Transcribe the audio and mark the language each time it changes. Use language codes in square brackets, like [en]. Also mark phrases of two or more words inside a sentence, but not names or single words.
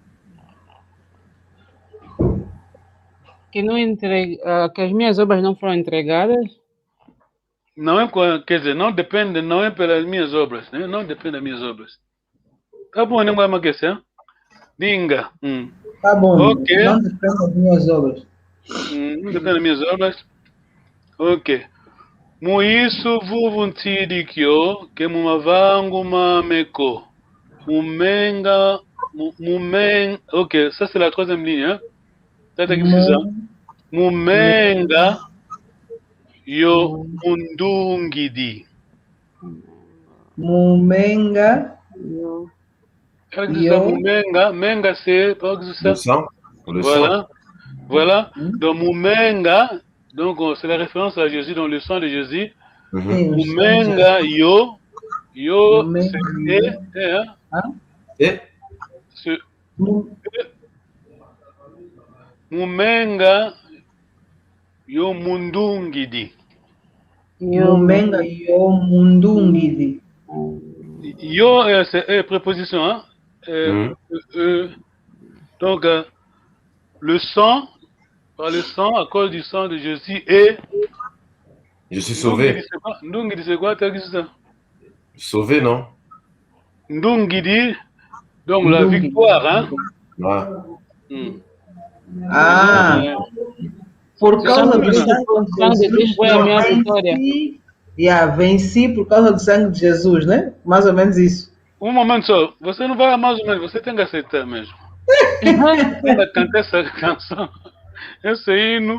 [pt] Que as minhas obras não foram entregadas? Não é, quer dizer, não depende, não é pelas minhas obras, né? Não depende das minhas obras. Tá bom, não vai me aquecer? Dinga. Tá bom, okay. Não depende das minhas obras. Não depende das minhas obras. Ok. [kg] Muisu vuvuntirikyo ke mumavangu mameko. Mumenga. [fr] Ok, ça c'est la troisième ligne. Hein? [kg] Mumenga yo mundungidi. Mumenga. [fr] Mumenga c'est le sang. Voilà. Donc Mumenga, donc c'est la référence à Jésus dans le sang de Jésus. [kg] Mumenga yo c'est Mumenga yo mundungidi. Mumenga yo mundungidi. [fr] Yo c'est préposition, hein? Donc le sang, par le sang, à cause du sang de Jésus, et je suis sauvé. Ndungidi, c'est quoi? Sauvé, non? Ndungidi, donc la victoire, hein? Ouais. [pt] Por causa do sangue de Jesus foi a minha vitória. Venci por causa do sangue de Jesus, né? Mais ou menos isso. Um momento só, você não vai mais ou menos, você tem que aceitar mesmo. Ela canta essa canção. Esse hino.